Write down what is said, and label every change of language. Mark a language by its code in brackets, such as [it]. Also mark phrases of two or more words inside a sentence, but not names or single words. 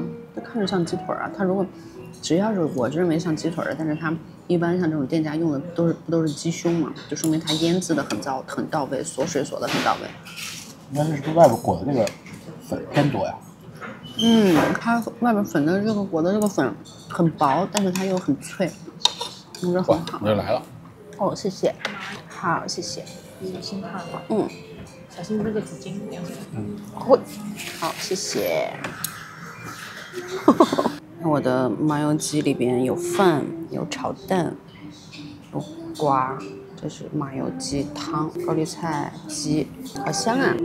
[zh] 它看着像雞腿啊。它如果只要是我認為像雞腿的，但是它一般像這種店家用的不都是雞胸嘛？就說明它醃製的很到位，鎖水鎖的很到位。那是不是外邊裹的那個粉偏多呀？它外邊粉的這個裹的這個粉很薄，但是它又很脆，我覺得很好。我又來了。哦，謝謝。好，謝謝。小心燙。小心這個紙巾。好，謝謝。我的麻油雞裡邊有飯，有炒蛋，有瓜，這是麻油雞湯，高麗菜雞，好香啊！